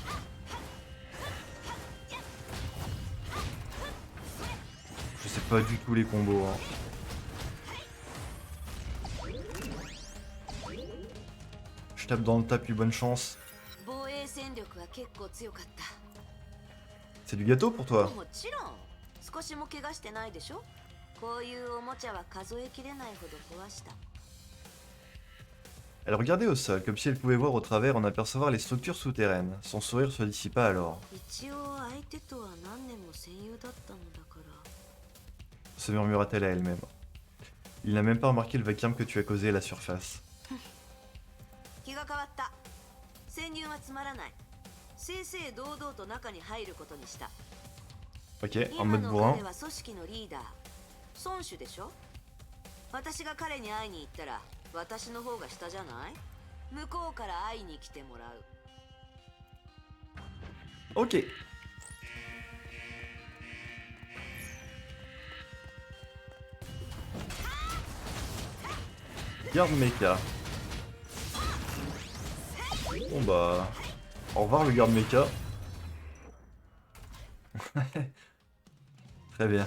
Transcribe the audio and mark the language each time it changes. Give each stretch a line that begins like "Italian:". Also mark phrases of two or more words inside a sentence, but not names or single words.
French: Je sais pas du tout les combos. Hein. Je tape dans le tapis, bonne chance.
Japanese: 防衛戦力は結構強かった。
French: C'est du gâteau pour toi.
Japanese: もちろん。少しも怪我してないでしょ。こういうおもちゃは数えきれないほど壊した。
French: Elle regardait au sol, comme si elle pouvait voir au travers en apercevoir les structures souterraines. Son sourire se dissipa alors.
Japanese: 一応相手とは何年も戦友だったのだから。
French: Se murmura-t-elle à elle-même. Il n'a même pas remarqué le vacarme que tu as causé à la surface.
Japanese: 気が変わった。潜入はつまらない。正々堂々と中に入ることにした。
French: Ok, en
Japanese: 今
French: mode
Japanese: の
French: bourrin.
Japanese: 彼は組織のリーダー、孫主でしょ。私が彼に会いに行ったら、私の方が下じゃない？向こうから会いに来てもらう。
French: Ok. Garde mecha. Bon bah... Au revoir le garde mecha. Très bien.